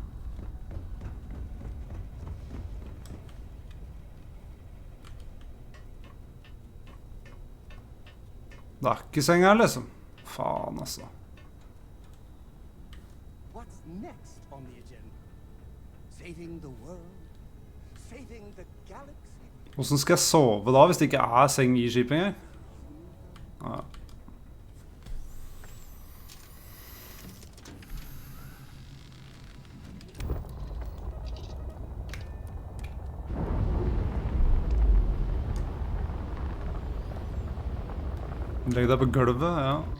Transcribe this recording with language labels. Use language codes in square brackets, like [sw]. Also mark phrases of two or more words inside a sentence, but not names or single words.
[no] Det er ikke seng her, liksom. Faen, altså. [en] What's next on the agenda? Saving the world? Saving the galaxy? [no] Hvordan skal jeg sove da, hvis det ikke er seng i skipet engang? Ja. Legg deg på gulvet, ja.